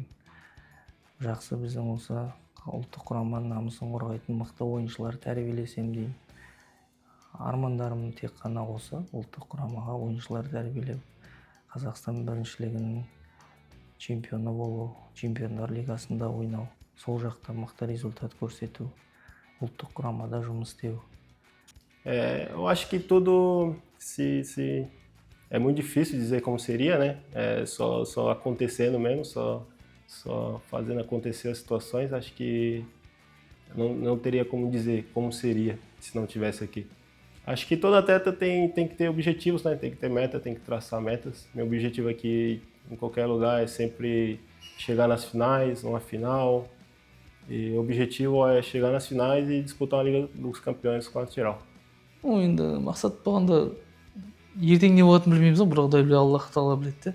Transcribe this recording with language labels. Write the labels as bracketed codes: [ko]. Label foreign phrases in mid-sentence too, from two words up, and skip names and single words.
[kk] Жақсы біздің осы ұлттық құраманың намысын қорғайтын мықты ойыншылар тәрбиелесем деймін. Армандарым тек қана осы ұлттық құрамаға ойыншылар тәрбиелеп, Қазақстан біріншілігінің чемпионы болу, чемпиондар лигасында ойнау, сол жақта мықты результат көрсету, ұлттық құрамада жұмыс істеу. [pt] Eu acho que tudo é muito difícil dizer como seria, né? Só acontecendo mesmo, só fazendo acontecer as situações. Acho que não teria como dizer como seria se não tivesse aqui. Acho que todo atleta tem que ter objetivos, né? Tem que ter meta, tem que traçar metas. Meu objetivo aqui, em qualquer lugar, é sempre chegar nas finais, uma final. E o objetivo é chegar nas finais e disputar a Liga dos Campeões com a Tyrol. [kk] Енді мақсат болғанда ертең не болатынын білмейміз ғой, бірақ құдай біледі, Аллах тағала біледі.